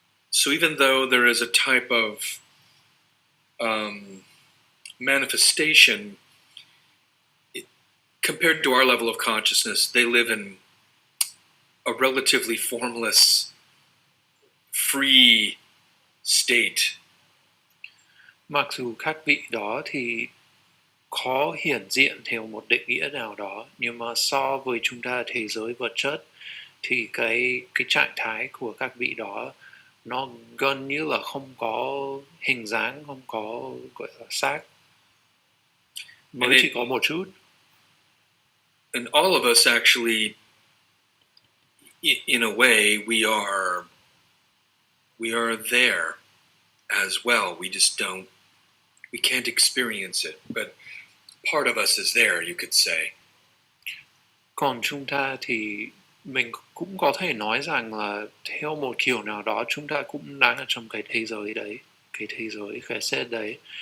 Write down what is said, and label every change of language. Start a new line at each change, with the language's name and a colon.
English: So even though there is a type of manifestation, compared to our level of consciousness, they live in a relatively formless, free state.
Vietnamese: Mặc dù các vị đó thì khó hiển diện theo một định nghĩa nào đó, nhưng mà so với chúng ta thế giới vật chất thì cái trạng thái của các vị đó nó gần như là không có hình dáng, không có gọi là xác, mới chỉ có một chút.
English: And all of us actually, in a way, we are there as well. We just we can't experience it, but part of us is there, you could say.
Vietnamese: Còn chúng ta thì mình cũng có thể nói rằng là theo một kiểu nào đó chúng ta cũng đang ở trong cái thế giới đấy, cái thế giới Chesed đấy.